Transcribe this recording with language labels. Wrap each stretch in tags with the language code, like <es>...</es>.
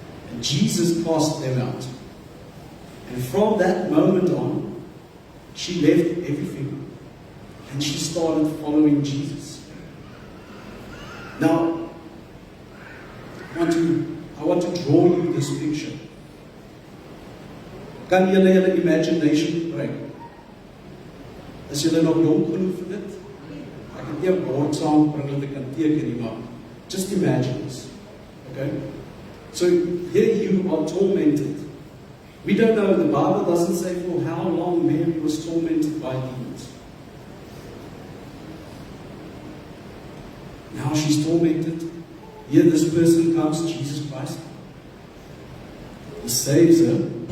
<en>And Jesus cast them out. And from that moment on, she left everything and she started following Jesus. Now, I want to draw you this picture.</en> <af>Kan julle julle imagination gebruik? Is julle nog jonk genoeg vir dit? Ek het nie 'n bord saambring dat ek kan teken nie, maar</af> <en>just imagine this. Okay? So here you are tormented. We don't know, the Bible doesn't say for how long Mary was tormented by demons. Now she's tormented. Here this person comes, Jesus Christ. He saves her.</en>